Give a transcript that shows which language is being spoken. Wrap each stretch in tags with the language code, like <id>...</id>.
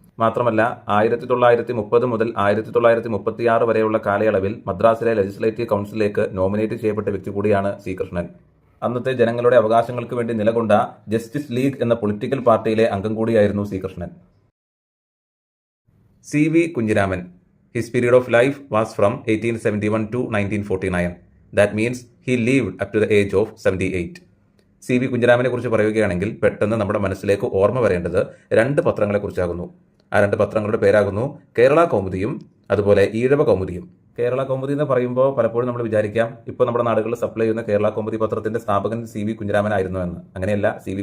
<ml>മാത്രമല്ല 1930 മുതൽ 1936 വരെയുള്ള കാലയളവിൽ മദ്രാസിലെ ലെജിസ്ലേറ്റീവ് കൗൺസിലിലേക്ക് നോമിനേറ്റ് ചെയ്യപ്പെട്ട വ്യക്തി കൂടിയാണ് സി കൃഷ്ണൻ. അന്നത്തെ ജനങ്ങളുടെ അവകാശങ്ങൾക്ക് വേണ്ടി നിലകൊണ്ട ജസ്റ്റിസ് ലീഗ് എന്ന പൊളിറ്റിക്കൽ പാർട്ടിയിലെ അംഗം കൂടിയായിരുന്നു C Krishnan. C.V. Kunhiraman.</ml> <en>His period of life was from 1871 to 1949. That means he lived up to the age of 78.</en> <ml>C.V. കുഞ്ഞിരാമനെ കുറിച്ച് പറയുകയാണെങ്കിൽ പെട്ടെന്ന് നമ്മുടെ മനസ്സിലേക്ക് ഓർമ്മ വരേണ്ടത് 2 പത്രങ്ങളെക്കുറിച്ചാകുന്നു. ആ 2 പത്രങ്ങളുടെ പേരാകുന്നു കേരള കൗമുദിയും അതുപോലെ ഈഴവ കൗമുദിയും. കേരള കൗമുദി എന്ന് പറയുമ്പോൾ പലപ്പോഴും നമ്മൾ വിചാരിക്കാം ഇപ്പോൾ നമ്മുടെ നാടുകളിൽ സപ്ലൈ ചെയ്യുന്ന കേരള കൗമുദി പത്രത്തിന്റെ സ്ഥാപകൻ C.V. കുഞ്ഞിരാമനായിരുന്നു എന്ന്. അങ്ങനെയല്ല. C.V.</ml>